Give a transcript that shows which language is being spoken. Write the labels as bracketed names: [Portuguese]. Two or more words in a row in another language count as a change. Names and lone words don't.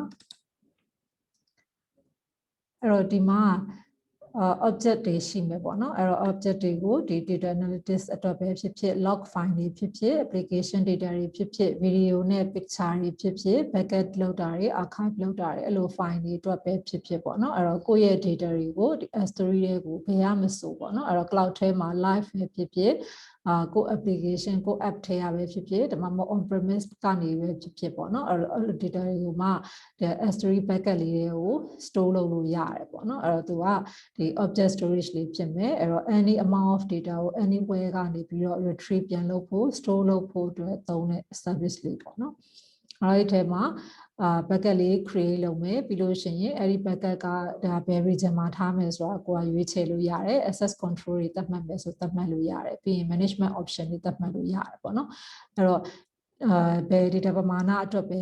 [Burmese] တော့ဒီမှာobject တွေရှိမယ်ပေါ့နော်အဲ့တော့ object တွေကိုဒီ [English] data analytics [Burmese] အတွက်ပဲဖြစ်ဖြစ် [English] log file [Burmese] တွေဖြစ်ဖြစ် [English] application data [Burmese] တွေဖြစ်ဖြစ် video နဲ့ picture တွေဖြစ်ဖြစ် backup လုပ်တာတွေ archive လုပ်တာတွေအဲ့လို file တွေအတွက်ပဲဖြစ်ဖြစ်ပေါ့နော်အဲ့တော့ကိုယ့်ရဲ့ data တွေကိုဒီ S3 တွေကိုဘယ်ရမဆိုပေါ့နော်အဲ့တော့ cloud ထဲမှာ live ပဲဖြစ်ဖြစ်ကို application ကို app ထဲရပဲဖြစ်ဖြစ်ဒါမှမ ဟုတ် [English] on premise [Burmese] ကနေပဲဖြစ်ဖြစ်ပေါ့နော်အဲ့လို data တွေကိုမှ S3 backup လေးတွေကို store လုပ်လို့ရတယ်ပေါ့နော်အဲ့တော့သူကဒီ [English] object storage [Burmese] လေးဖြစ်မယ်အဲ့တော့ [English] any amount of data [Burmese] ကို anywhere ကနေပြီးတော့ retrieve ပြန်လုပ်ဖို့ store လုပ်ဖို့အတွက်သုံးတဲ့ service လေးပေါ့နော်အဲ့ဒီထဲမှာbackup လေး create လုပ်မယ်ပြီး လို့ရှိရင်အဲ့ဒီ backup ကဒါဘယ် region မှာထားမယ်ဆိုတာကိုရွေးချယ်လို့ရတယ် [English] access control [Burmese] တွေသတ်မှတ်မယ်ဆိုသတ်မှတ်လို့ရတယ်ပြီးရင် [English] management option [Burmese] တွေသတ်မှတ်လို့ရတယ်ပေါ့နော်အဲ့တော့ဘယ် data ပမာဏအတွက်ပဲ